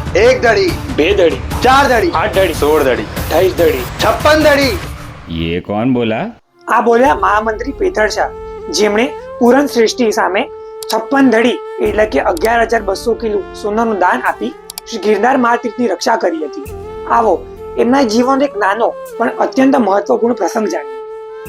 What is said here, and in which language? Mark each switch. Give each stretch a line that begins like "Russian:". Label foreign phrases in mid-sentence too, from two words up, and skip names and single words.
Hindi: एक धड़ी, 2 धड़ी, 4 धड़ी, 8 धड़ी, 16 धड़ी, 28 धड़ी। 56 धड़ी। ये कौन बोला?
Gujarati: આ બોલ્યા મહામંત્રી પેથળ શાહ, જેમણે પૂરન શ્રેષ્ઠી સામે 56 ધડી એટલે કે 11,200 કિલો સોનાનું દાન આપી શ્રી ગિરનાર મહાતીર્થની રક્ષા કરી હતી. આવો એમના જીવનનો એક નાનો પણ અત્યંત મહત્વપૂર્ણ પ્રસંગ જાણીએ.